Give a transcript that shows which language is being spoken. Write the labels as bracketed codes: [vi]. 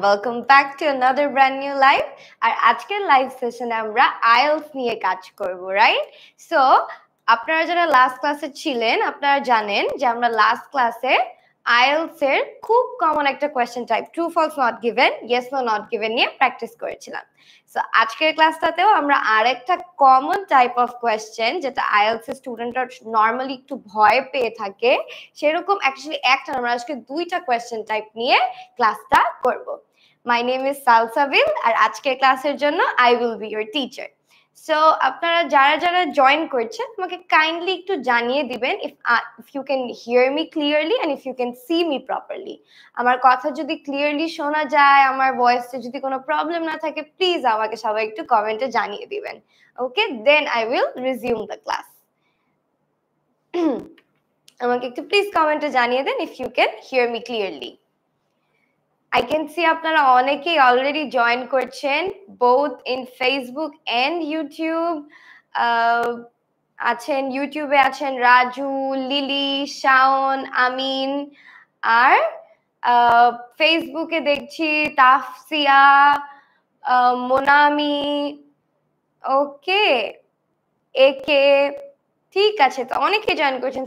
[en] Welcome back to another brand new live. [bn] আর আজকের live সেশনে আমরা আইএলটিএস নিয়ে কাজ করব, রাইট? সো আপনারা যারা লাস্ট ক্লাসে ছিলেন আপনারা জানেন যে আমরা লাস্ট ক্লাসে আইএলটিএস এর খুব কমন একটা question type true false not given, yes no not given নিয়ে প্র্যাকটিস করেছিলাম। সো আজকের ক্লাসটাতেও আমরা আরেকটা কমন টাইপ অফ কোয়েশ্চেন যেটা আইএলটিএস এর স্টুডেন্টরা নরমালি একটু ভয় পেয়ে থাকে সেরকম অ্যাকচুয়ালি একটা আমরা আজকে দুইটা কোয়েশ্চেন টাইপ নিয়ে ক্লাসটা করব। [en] my name is Salsabil [bn] আর আজকের ক্লাসের জন্য [en] I will be your teacher. [bn] So আপনারা যারা যারা জয়েন করছেন আমাকে কাইন্ডলি একটু জানিয়ে দিবেন [en] If you can hear me clearly and if you can see me properly. [bn] আমার কথা যদি ক্লিয়ারলি শোনা যায়, আমার ভয়েসে যদি কোনো প্রবলেম না থাকে, প্লিজ আমাকে সবাই একটু কমেন্টে জানিয়ে দিবেন। [en] Okay, then I will resume the class. [bn] আমাকে একটু প্লিজ কমেন্টে জানিয়ে দেন [en] If you can hear me clearly. I can see [bn] আপনারা অনেকেই অলরেডি জয়েন করছেন [en] both in Facebook and YouTube। [bn] আছেন ইউটিউবে আছেন রাজু, লিলি, শাওন, আমিন, আর ফেসবুকে দেখছি তাফসিয়া, মোনামি, ওকে, একে, ঠিক আছে। তো অনেকে জয়েন করছেন।